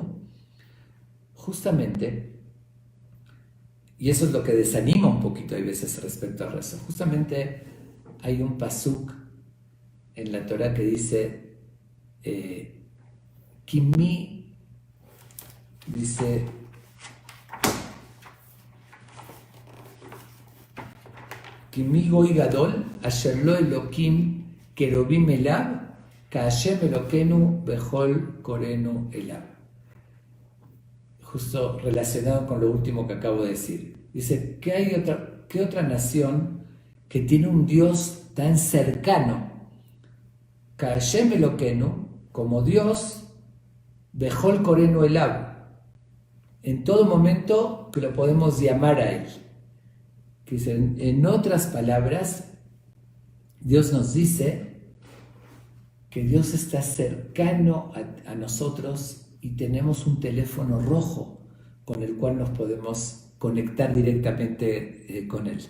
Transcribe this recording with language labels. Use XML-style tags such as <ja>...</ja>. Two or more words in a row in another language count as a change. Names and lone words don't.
<es>Justamente, y eso es lo que desanima un poquito a veces respecto al rezo, justamente hay un pasuk en la Torah que dice, Kimi, dice,</es> <he>כי מי גוי גדול אשר לו אלוהים קרובים אליו כה השם אלוקינו בכל קראנו אליו.</he> <es>Justo relacionado con lo último que acabo de decir. Dice, ¿qué otra nación que tiene un Dios tan cercano?</es> <he>כה השם אלוקינו,</he> <es>como Dios,</es> <he>בכל קראנו אליו,</he> <es>en todo momento que lo podemos llamar a Él. Que dice, en otras palabras, Dios nos dice que Dios está cercano a nosotros y tenemos un teléfono rojo con el cual nos podemos conectar directamente con Él.</es>